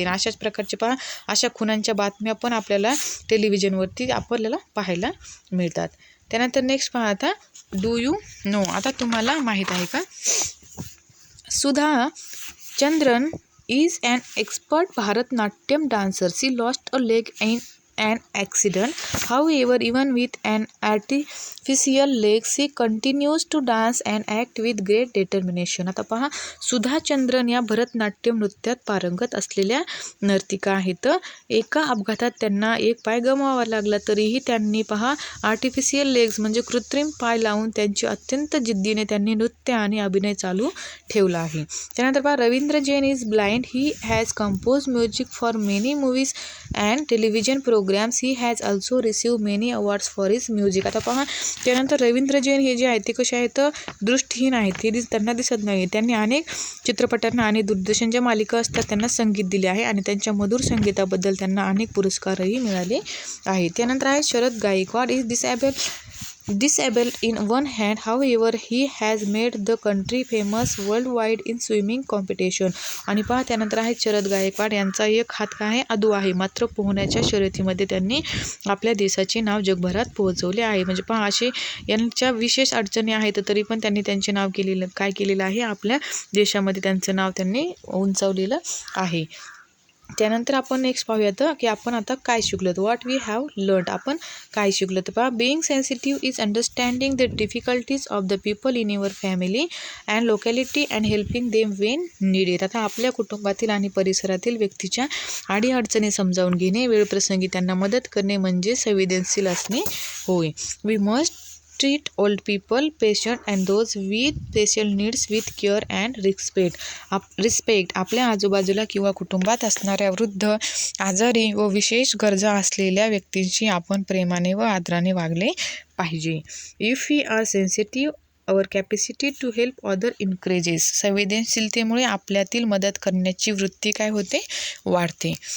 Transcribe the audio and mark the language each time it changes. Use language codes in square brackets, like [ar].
[mr] आणि अशाच प्रकारचे पहा, अशा खुणांच्या बातम्या पण आपल्याला टेलिव्हिजनवरती आपल्याला पाहायला मिळतात. त्यानंतर नेक्स्ट पहा, आता [en] Do you know. [mr] आता तुम्हाला माहीत आहे का, Sudha Chandran [en] is an expert Bharatnatyam dancer. She lost a leg in an accident. However, even with an artificial leg, she continues to dance and act with great determination. [mr] आता पहा, सुधा चंद्रन या भरतनाट्यम नृत्यात पारंगत असलेल्या नर्तिका आहेत. एका अपघातात त्यांना एक पाय गमवावा लागला, तरीही त्यांनी पहा आर्टिफिशियल लेग्स म्हणजे कृत्रिम पाय लावून त्यांची अत्यंत जिद्दीने त्यांनी नृत्य आणि अभिनय चालू ठेवला आहे. त्यानंतर पहा, [en] Ravindra Jain is blind. He has compose music for many movies and television programme. Programmes. He has also receive many awards for his music. [mr] आता पहा त्यानंतर रवींद्र जैन हे जे आहेत ते कसे आहेत, दृष्टीहीन आहेत, ते त्यांना दिसत नाही. त्यांनी अनेक चित्रपटांना आणि दूरदर्शनच्या मालिका असतात त्यांना संगीत दिले आहे आणि त्यांच्या मधुर संगीताबद्दल त्यांना अनेक पुरस्कारही मिळाले आहेत. त्यानंतर आहे Sharad Gaikwad. [en] Is disabled in one hand, however he has made the country famous worldwide in swimming competition. [mr] आणि पहा त्यानंतर आहे शरद गायकवाड. यांचा एक हात काय आहे, अधू आहे, मात्र पोहण्याच्या शर्यतीमध्ये त्यांनी आपल्या देशाचे नाव जगभरात पोहोचवले आहे. म्हणजे पहा असे यांच्या विशेष अडचणी आहेत तरी पण त्यांनी त्यांचे नाव काय केलेलं आहे, आपल्या देशामध्ये त्यांचं नाव त्यांनी उंचावलेलं आहे. त्यानंतर आपण नेक्स्ट पाहूयात की आपण आता काय शिकलो. [en] What we have learn. [mr] आपण काय शिकलो तर पहा, [en] Being sensitive is understanding the difficulties of the people in your family and locality and helping them when needed. [mr] आता आपल्या कुटुंबातील आणि परिसरातील व्यक्तीच्या अडीअडचणी समजावून घेणे, वेळप्रसंगी त्यांना मदत करणे म्हणजे संवेदनशील असणे होय. [en] We must treat old people, patient and those with special needs with care and respect. [mr] आपल्या आजूबाजूला किंवा कुटुंबात असणाऱ्या वृद्ध, आजारी व विशेष गरजा असलेल्या व्यक्तींशी आपण प्रेमाने व आदराने वागले पाहिजे. [en] If we are sensitive our capacity to help other increases. [mr] संवेदनशीलतेमुळे आपल्यातील मदत करण्याची वृत्ती काय होते, वाढते.